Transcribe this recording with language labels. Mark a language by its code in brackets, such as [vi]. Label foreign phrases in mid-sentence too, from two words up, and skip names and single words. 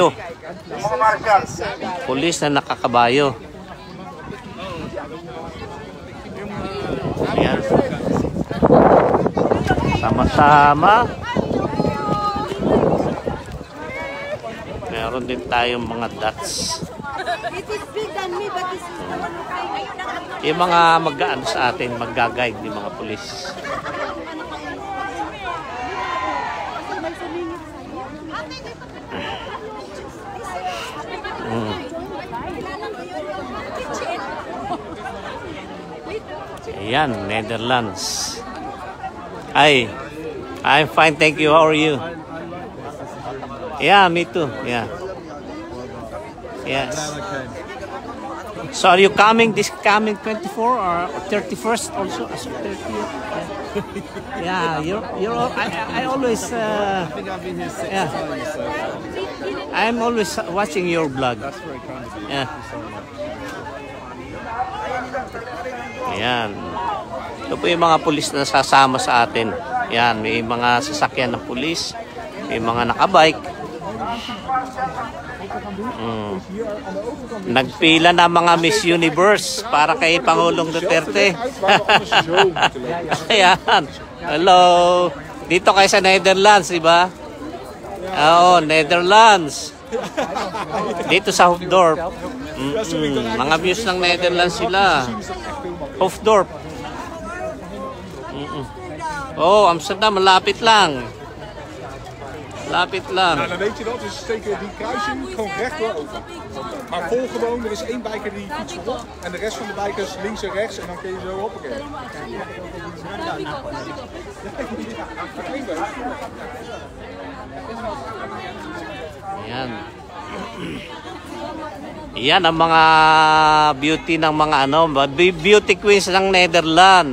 [tl] Yung mga marshal. Pulis na nakakabayo. Ayan. Sama-sama. Meron din tayong mga dots. [en] It is big than me, but it's... [tl] Yung mga mag-ano sa atin, mag-guide yung mga pulis. Ayan, Netherlands. [en] Hi. I'm fine, thank you. How are you? Yeah, me too. Yeah. Yes. So are you coming this coming 24 or 31st also? As 30th? Yeah, I always yeah. I'm always watching your vlog. Yeah. [tl] Ayan. Ito po yung mga pulis na sasama sa atin. Ayan, may mga sasakyan ng pulis, may mga nakabike. Nagpila na mga Miss Universe para kay Pangulong Duterte. Ayan. Hello. Dito kayo sa Netherlands, di ba? Oo, Netherlands. Dito sa Hoofddorp. Mga views ng Netherlands sila. Hoofddorp. Oh, Amsterdam, malapit lang. Lapit lang. [nl] Nou, dan weet je dat, dus steken die kruising gewoon recht door over. Maar vol gewoon, er is één biker die fietst voorop en de rest van de bikers links en rechts en dan kun je zo hoppakee. [tl] Ayan. Ayan ang mga beauty ng mga ano, [en] beauty queens [tl] ng Netherlands.